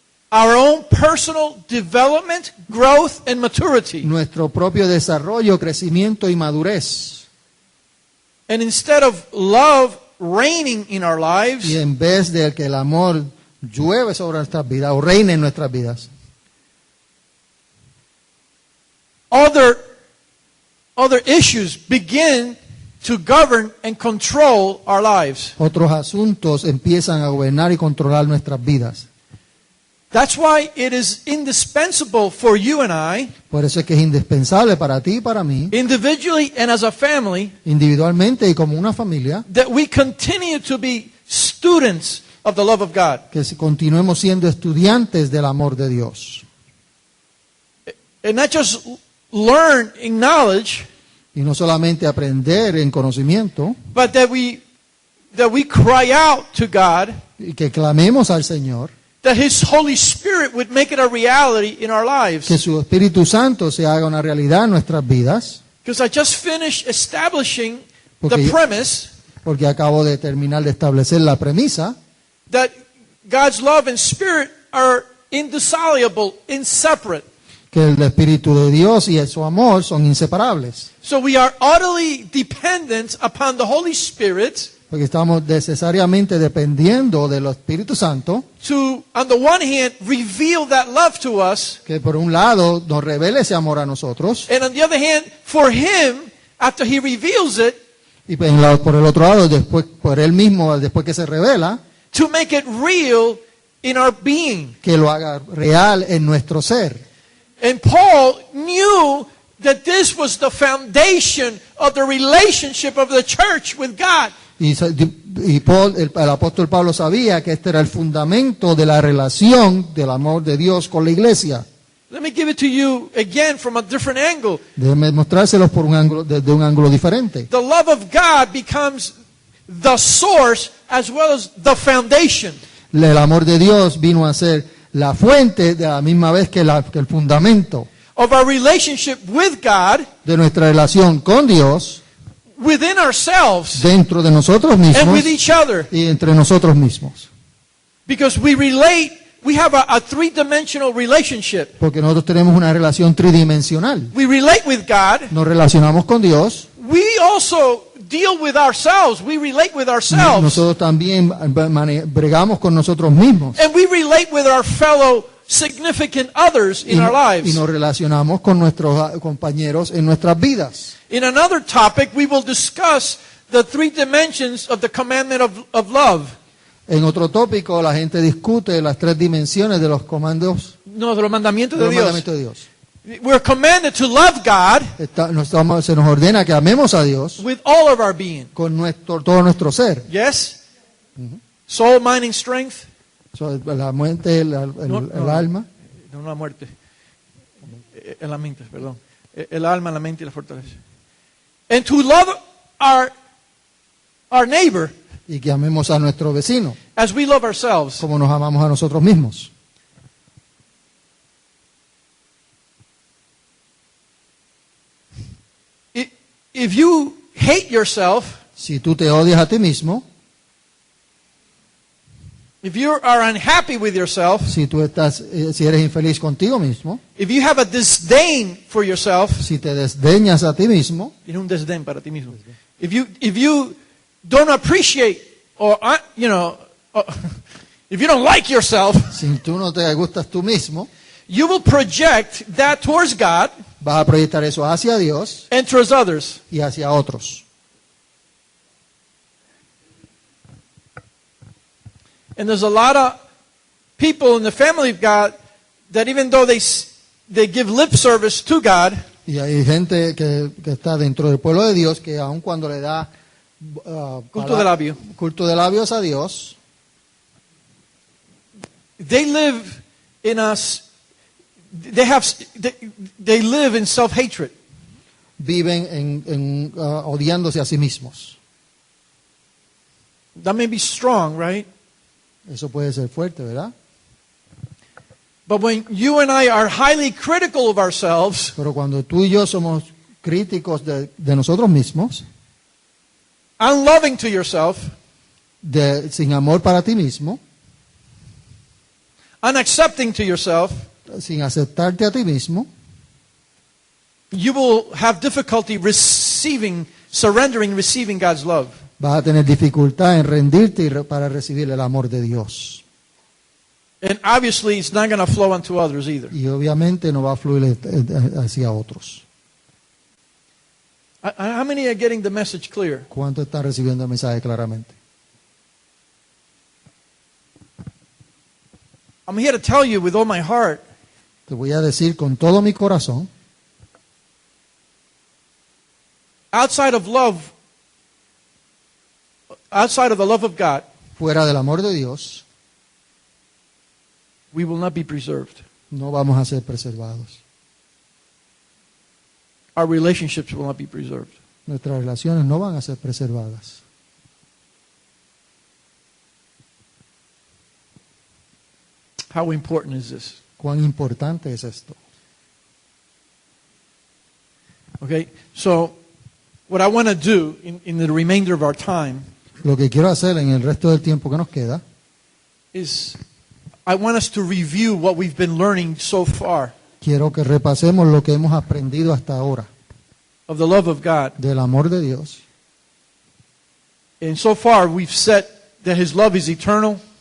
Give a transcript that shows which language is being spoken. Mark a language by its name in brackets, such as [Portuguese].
[English] our own personal development, growth, and maturity. [Spanish] nuestro propio desarrollo, crecimiento y madurez. [English] And instead of love reigning in our [Spanish] Y [English] lives, [Spanish] en vez de que el amor llueve sobre nuestras vidas o reine en nuestras vidas, [English] other issues begin to govern and control our lives. [Spanish] otros asuntos empiezan a gobernar y controlar nuestras vidas. [English] That's why it is indispensable for you and I, [Spanish] Por eso es que es indispensable para ti y para mí, [English] individually and as a family, [Spanish] individualmente y como una familia, [English] that we continue to be students of the love of God. [Spanish] que continuemos siendo estudiantes del amor de Dios. [English] And not just learn in knowledge, [Spanish] Y no solamente aprender en conocimiento, [English] but that we cry out to God, [Spanish] y que clamemos al Señor, [English] that His Holy Spirit would make it a reality in our [Spanish] que [English] lives. [Spanish] su Espíritu Santo se haga una realidad en nuestras vidas, [English] Because I just finished establishing [Spanish] Porque [English] the [Spanish] yo- [English] premise [Spanish] porque acabo de terminar de establecer la premisa [English] that God's love and Spirit are indissoluble, inseparate. [Spanish] que el Espíritu de Dios y su amor son inseparables, [English] So we are utterly dependent upon the Holy Spirit [Spanish] porque estamos necesariamente dependiendo del Espíritu Santo, [English] to, on the one hand, reveal that love to us, [Spanish] que por un lado nos revele ese amor a nosotros, [English] and on the other hand, for Him, after He reveals it, [Spanish] y por el otro lado, después, por él mismo, después que se revela, [English] to make it real in our being. [Spanish] que lo haga real en nuestro ser. [English] And Paul knew that this was the foundation of the relationship of the church with God. [Spanish] Y el apóstol Pablo sabía que este era el fundamento de la relación del amor de Dios con la iglesia. [English] Let me give it to you again from a different angle. [Spanish] Déjeme mostrárselos por un ángulo, desde un ángulo diferente. [English] The love of God becomes the source as well as the foundation. [Spanish] El amor de Dios vino a ser la fuente de la misma vez que el fundamento [English] Of our relationship with God, [Spanish] de nuestra relación con Dios, [English] within ourselves, [Spanish] dentro de nosotros [English] and [Spanish] mismos [English] with each other. [Spanish] y entre nosotros mismos. [English] Because we have a three-dimensional relationship. [Spanish] Porque nosotros tenemos una relación tridimensional. [English] We relate with God. [Spanish] Nos relacionamos con Dios. [English] We also deal with ourselves. We relate with ourselves. [Spanish] Nosotros también bregamos con nosotros mismos. [English] And we relate with our fellow significant others in our [Spanish] Y [English] lives. [Spanish] nos relacionamos con nuestros compañeros en nuestras vidas. [English] In another topic, we will discuss the three dimensions of the commandment of love. [Spanish] En otro tópico, la gente discute las tres dimensiones de los comandos No, de los mandamientos de de los Dios. mandamientos de Dios. [English] We're commanded to love God [Spanish] Se nos ordena que amemos a Dios [English] with all of our being. [Spanish] con todo nuestro ser. [English] Yes? Soul, mind, and strength. [Spanish] La mente, el alma. No la muerte. En la mente, perdón. El alma, la mente y la fortaleza. [English] And to love our neighbor [Spanish] Y que amemos a nuestro vecino [English] as we love ourselves. [Spanish] como nos amamos a nosotros mismos. [English] If you hate yourself, [Spanish] Si tú te odias a ti mismo, [English] if you are unhappy with yourself, [Spanish] si eres infeliz contigo mismo, [English] if you have a disdain for yourself, [Spanish] si te desdeñas a ti mismo, tiene un desdén para ti mismo. [English] If you don't appreciate or if you don't like yourself, [Spanish] si tú no te gustas tú mismo, [English] you will project that towards God [Spanish] vas a proyectar eso hacia Dios [English] and towards others. [Spanish] y hacia otros. [English] And there's a lot of people in the family of God that even though they give lip service to God, [Spanish] Y hay gente que está dentro del pueblo de Dios que aun cuando le da culto de labio, culto de labios a Dios, [English] they live in us. They live in self-hatred. [Spanish] viven odiándose a sí mismos. [English] That may be strong, right? [Spanish] Eso puede ser fuerte, ¿verdad? [English] But when you and I are highly critical of ourselves, [Spanish] Pero cuando tú y yo somos críticos de nosotros mismos, [English] unloving to yourself, [Spanish] sin amor para ti mismo, [English] unaccepting to yourself, [Spanish] sin aceptarte a ti mismo, [English] you will have difficulty surrendering, receiving God's love. [Spanish] vas a tener dificultad en rendirte para recibir el amor de Dios. [English] And obviously, it's not going to flow onto others either. [Spanish] Y obviamente no va a fluir hacia otros. [English] How many are getting the message clear? [Spanish] ¿Cuánto están recibiendo el mensaje claramente? [English] I'm here to tell you with all my heart, [Spanish] Te voy a decir con todo mi corazón, [English] outside of the love of God, [Spanish] fuera del amor de Dios, [English] we will not be preserved. [Spanish] no vamos a ser preservados. [English] Our relationships will not be preserved. [Spanish] Nuestras relaciones no van a ser preservadas. [English] How important is this? [Spanish] ¿Cuán importante es esto? [English] Okay, so what I want to do in the remainder of our time [Spanish] Lo que quiero hacer en el resto del tiempo que nos queda [English] is I want us to review what we've been learning so far [Spanish] quiero que repasemos lo que hemos aprendido hasta ahora [English] of the love of God. [Spanish] del amor de Dios. [English] And so far we've said that His love is eternal,